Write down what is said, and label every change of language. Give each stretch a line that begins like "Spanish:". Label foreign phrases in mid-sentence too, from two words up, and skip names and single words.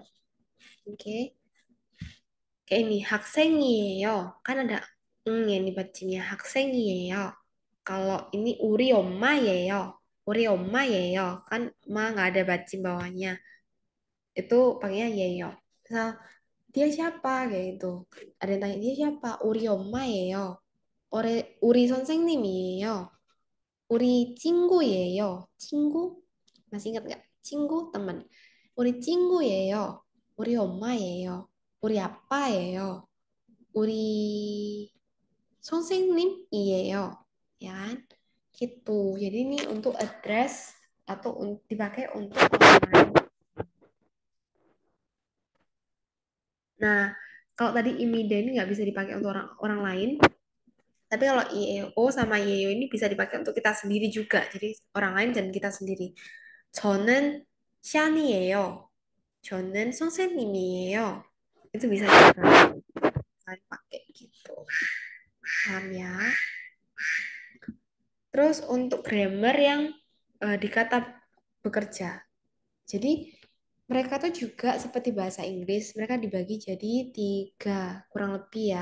Indonesian: Oke. Kayak ini, 학생이에요. Kan ada ya nih bacanya, 학생이에요. Kalau ini
Korean: 우리 엄마예요. 우리 엄마예요.
Indonesian: Kan ma nggak ada bacim bawahnya. Itu pakainya 예요. Misal, dia siapa? Kayak gitu. Ada yang tanya, dia siapa?
Korean: 우리 엄마예요. 우리 선생님이에요. 우리 친구예요. 친구?
Indonesian: Masih ingat nggak? 친구, teman.
Korean: 우리 친구예요. 우리 엄마예요. 우리 아빠예요. 우리 선생님이에요.
Indonesian: Ya kan? Gitu. Jadi ini untuk address atau dipakai untuk orang lain. Nah, kalau tadi imida ini nggak bisa dipakai untuk orang orang lain, tapi kalau IEO sama YEO ini bisa dipakai untuk kita sendiri juga. Jadi orang lain dan kita sendiri.
Korean: 저는 샤니예요. 저는 선생님이에요.
Indonesian: Itu bisa juga kalian pakai gitu. Paham ya? Terus untuk grammar yang di kata bekerja. Jadi mereka tuh juga seperti bahasa Inggris, mereka dibagi jadi tiga, kurang lebih ya.